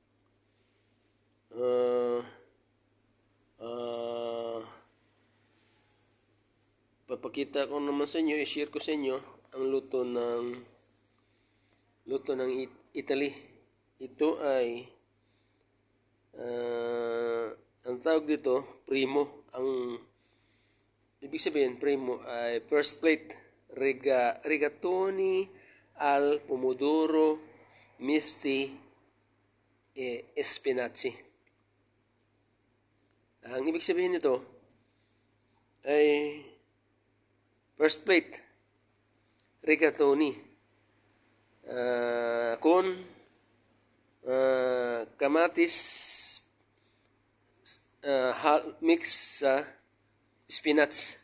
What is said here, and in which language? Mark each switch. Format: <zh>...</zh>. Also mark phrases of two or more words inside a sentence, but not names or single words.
<tl>Uh, uh, Papakita ko naman sa inyo, i-share ko sa inyo ang luto ng Italy. Ito ay ang tawag dito, primo. Ang ibig sabihin, primo ay</tl> <en>first plate.</en> <it>Rigatoni al pomodoro misti e spinaci.</it> <tl>Ang ibig sabihin nito ay</tl> <en>first plate,</en> <tl>rigatoni con kamatis mix sa spinach.</tl>